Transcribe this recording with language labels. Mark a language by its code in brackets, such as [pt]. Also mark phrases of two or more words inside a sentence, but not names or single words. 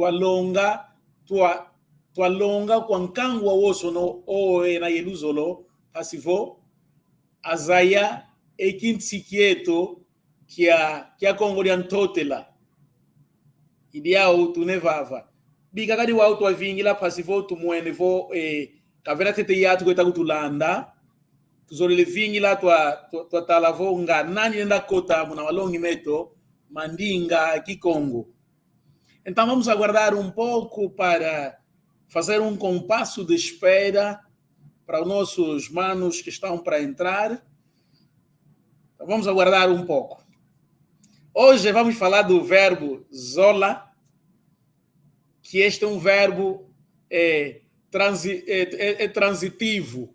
[kg] tualonga kwa nkangwa wosono oe na yeluzolo pasifo azaya ekinsi kieto kia kongo lya ntotela idiao tunevava bikakadi wao twavingila pasifo tumuenevo kavera tete yatu kweta kutulanda tuzolele vingila twatalavo nga nani nenda kota muna walongi meto mandinga kikongo. [pt] Então vamos aguardar um pouco para fazer um compasso de espera para os nossos manos que estão para entrar. Então vamos aguardar um pouco. Hoje vamos falar do verbo zola, que este é um verbo transitivo.